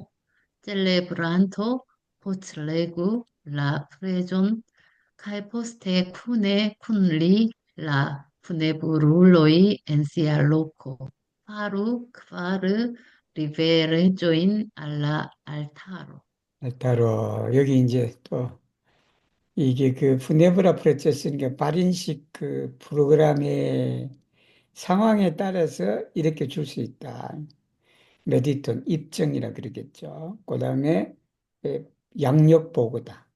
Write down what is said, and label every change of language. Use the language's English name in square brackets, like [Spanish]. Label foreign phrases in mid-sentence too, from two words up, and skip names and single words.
[Esperanto] Celebranto poslegu la preĝon kaj poste kune kun li la funebruloj en sia loko. Faru kvar riverenĝojn al la altaro. [Korean] 따로 여기 이제 또 이게 그 푸네브라 프로세스니까 발인식 그 프로그램의 상황에 따라서 이렇게 줄 수 있다. 메디톤 입증이라 그러겠죠. 그 다음에 양력 보고다.